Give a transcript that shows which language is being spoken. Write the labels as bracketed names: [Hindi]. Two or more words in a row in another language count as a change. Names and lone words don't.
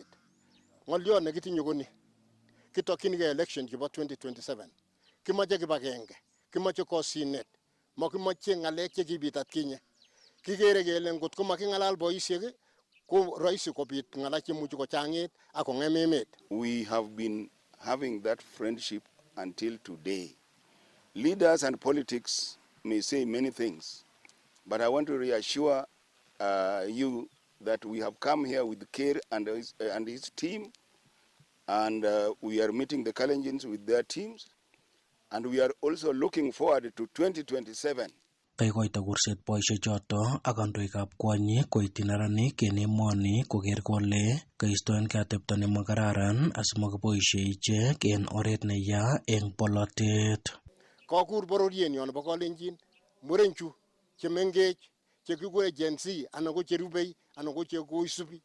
[Kalenjin] Ng'olyo nekitinye koni kitokyinigei election chebo 2027. Kimoche kibagenge, kimoche kosinet, makimoche ng'alek chekibit atkinye. Kikere kele ngot ko making'alal boisiek ko rahisi kobit ng'alek chemuchi kochang'it ak kong'em emet. [English] We have been having that friendship until today. Leaders and politics may say many things, but I want to reassure you that we have come here with Kerr and his team. And we are meeting the Kalenjins with their teams. And we are also looking forward to 2027. [Kalenjin] Kaikoito kurset boisiechoto ak kandoikab kwonyik koityi neranik en emoni koker kole kaistoengei atepto nemakararan asimakiboisie ichek en oret neya eng polotet. Kakur bororienyo nebo Kalenjin murenchu chemengech chekikure Gen Z anan ko cherubei anan ko chekoisubi.